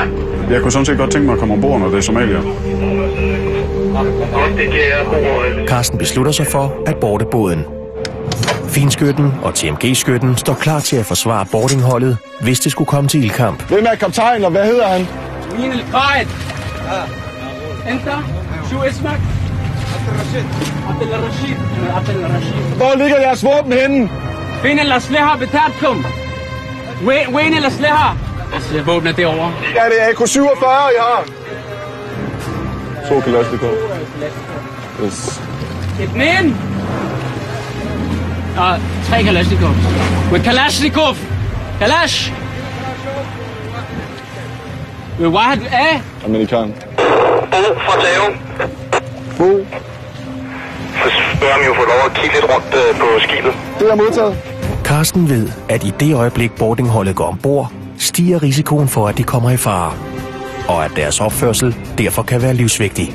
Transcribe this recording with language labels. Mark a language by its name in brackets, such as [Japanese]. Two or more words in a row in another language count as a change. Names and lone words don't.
[Danish] Jeg kunne sådan set godt tænke mig at komme ombord, når det er somalier. Carsten beslutter sig for at boarde båden. Finskytten og TMG-skytten står klar til at forsvare boardingholdet, hvis det skulle komme til ildkamp. Hvem er kaptajn, og hvad hedder han? [Arabic] مين القائد؟ انت شو اسمك؟ عبد الرشيد. عبد الرشيد. [Danish] Hvor ligger jeres våben henne? [Arabic] فين الأسلحة بتاعتكم؟ وين الأسلحة؟ [Danish] våbnet derovre. Ja, det er AK-47, I har. 2 Kalashnikov. Yes. 2. 3 Kalashnikov. [Arabic] وكلاشنيكوف. كلاش. وواحد ايه؟ Amerikan. [Danish] Bo fra Theo. Bo. Så spørger ham jo få lov at kigge lidt rundt på skibet. Det er modtaget. Carsten ved, at i det øjeblik boardingholdet går ombord, stiger risikoen for, at de kommer i fare. og at deres opførsel derfor kan være livsvigtig.